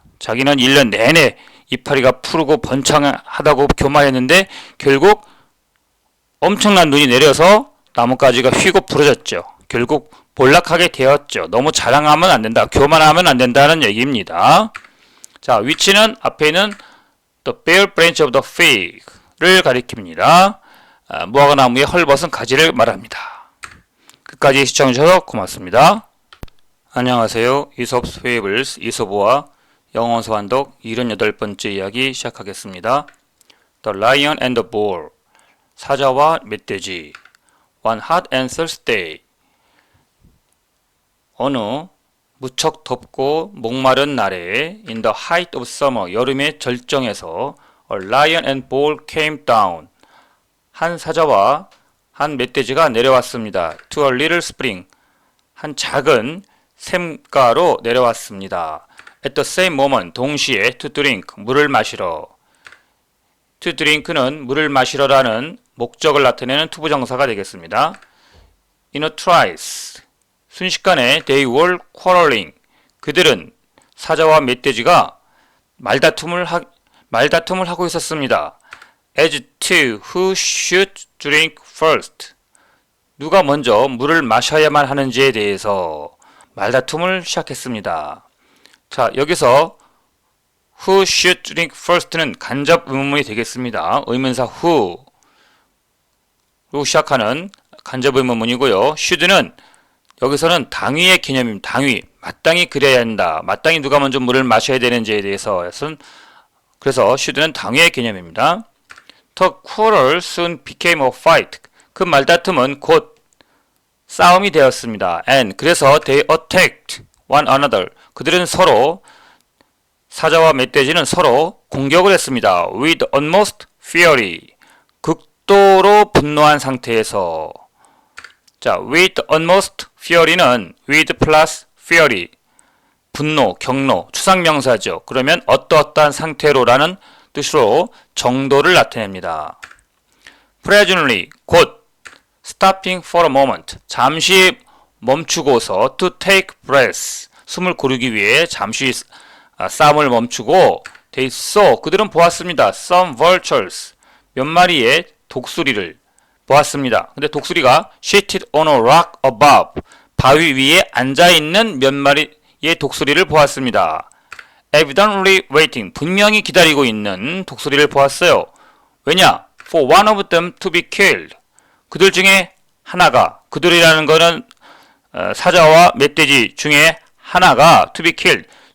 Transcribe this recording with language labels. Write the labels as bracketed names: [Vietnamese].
[Korean] 자기는 1년 내내 이파리가 푸르고 번창하다고 교만했는데 결국 엄청난 눈이 내려서 나뭇가지가 휘고 부러졌죠. 결국 몰락하게 되었죠. 너무 자랑하면 안 된다. 교만하면 안 된다는 얘기입니다. 자, which는 앞에 있는 [English] the bare branch of the fig [Korean] 를 가리킵니다. 무화과 나무의 헐벗은 가지를 말합니다. 끝까지 시청해주셔서 고맙습니다. 안녕하세요. 이솝스 페이블스 이솝어와 영어 소환독 78번째 이야기 시작하겠습니다. [English] The Lion and the Bull [Korean] 사자와 멧돼지 [English] One hot and thirsty [Korean] 어느 무척 덥고 목마른 날에 [English] in the height of summer [Korean] 여름의 절정에서 [English] a lion and bull came down [Korean] 한 사자와 한 멧돼지가 내려왔습니다. [English] to a little spring [Korean] 한 작은 샘가로 내려왔습니다. [English] at the same moment [Korean] 동시에 [English] to drink [Korean] 물을 마시러 to drink는 물을 마시러라는 목적을 나타내는 투부정사가 되겠습니다. [English] in a trice [Korean] 순식간에 [English] they were quarreling [Korean] 그들은 사자와 멧돼지가 말다툼을 하고 있었습니다. [English] as to who should drink first [Korean] 누가 먼저 물을 마셔야만 하는지에 대해서 말다툼을 시작했습니다. 자 여기서 [English] who should drink first [Korean] 는 간접 의문문이 되겠습니다. 의문사 who로 시작하는 간접 의문문이고요. should는 여기서는 당위의 개념입니다. 당위, 마땅히 그래야 한다. 마땅히 누가 먼저 물을 마셔야 되는지에 대해서 그래서 should는 당위의 개념입니다. [English] The quarrel soon became a fight. [Korean] 그 말다툼은 곧 싸움이 되었습니다. [English] And [Korean] 그래서 [English] they attacked one another. [Korean] 그들은 서로 사자와 멧돼지는 서로 공격을 했습니다. [English] With utmost fury. [Korean] 극도로 분노한 상태에서. 자, [English] with utmost fury [Korean] 는 [English] with plus fury. [Korean] 분노, 경로, 추상명사죠. 그러면 어떠어떠한 상태로라는 뜻으로 정도를 나타냅니다. [English] Presently, [Korean] 곧 [English] stopping for a moment. [Korean] 잠시 멈추고서 [English] to take breath. [Korean] 숨을 고르기 위해 잠시 싸움을 멈추고 [English] they saw. [Korean] 그들은 보았습니다. [English] Some vultures. [Korean] 몇 마리의 독수리를 보았습니다. 근데 독수리가 [English] seated on a rock above. [Korean] 바위 위에 앉아있는 몇 마리의 독수리를 보았습니다. [English] Evidently waiting. [Korean] 분명히 기다리고 있는 독수리를 보았어요. 왜냐? [English] For one of them to be killed. [Korean] 그들 중에 하나가, 그들이라는 것은 사자와 멧돼지 중에 하나가 [English] to be killed.